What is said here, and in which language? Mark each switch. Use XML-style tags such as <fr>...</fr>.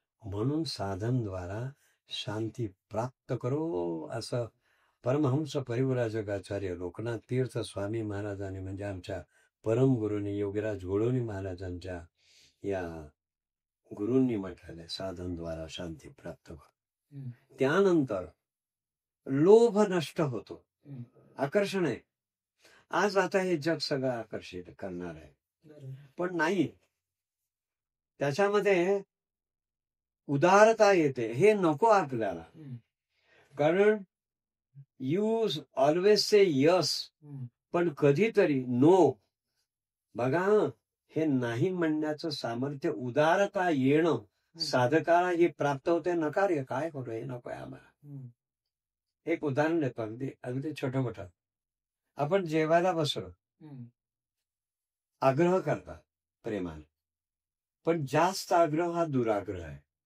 <mr>म्हणून साधनद्वारा शांती प्राप्त करो असं परमहंस परिव्राजकाचार्य लोकनाथ तीर्थ स्वामी महाराजांनी, म्हणजे आमच्या परमगुरूंनी योगीराज गोळवणी महाराजांच्या या गुरूंनी म्हटलेलं, साधनद्वारा शांती प्राप्त करो. त्यानंतर लोभ नष्ट होतो. आकर्षण आहे. आज आता हे जग सगळं आकर्षित करणार आहे, पण नाही, त्याच्यामध्ये उदारता येते. हे नको आपल्याला. कारण</mr> <en>you always say yes,</en> <mr>पण कधीतरी</mr> <en>No.</en> <mr>बघा, हे नाही म्हणण्याचं सामर्थ्य, उदारता येणं साधकाला हे प्राप्त होते. नकार काय करू, हे नको आहे आम्हाला. एक उदाहरण देतो, अगदी अगदी छोटं मोठं. आपण जेवायला बसलो, आग्रह करतात प्रेमाने, पण जास्त आग्रह हा दुराग्रह आहे.</mr>